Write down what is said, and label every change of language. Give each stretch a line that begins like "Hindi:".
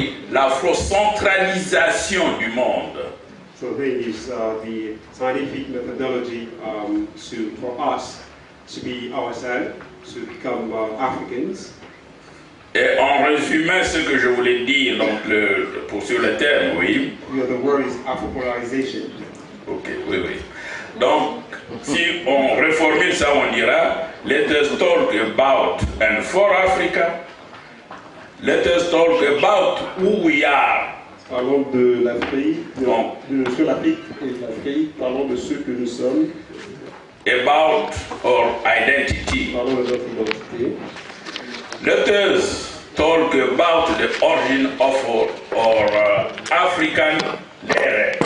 French: L'afro-centralisation du monde.
English: So they use the scientific methodology for us to be ourselves, to become Africans.
French: Et en résumé, ce que je voulais dire, donc sur le terme, oui.
English: The word is Afro-polarization.
French: Ok, oui. Donc, si on reformule ça, on dira,
English: let us talk about and for Africa, let us talk about who we are.
French: Parlons de l'Afrique, sur l'Afrique et l'Afrique, parlons de ce que nous sommes.
English: About our identity.
French: Parlons de notre identité.
English: Let us talk about the origin of our African lere.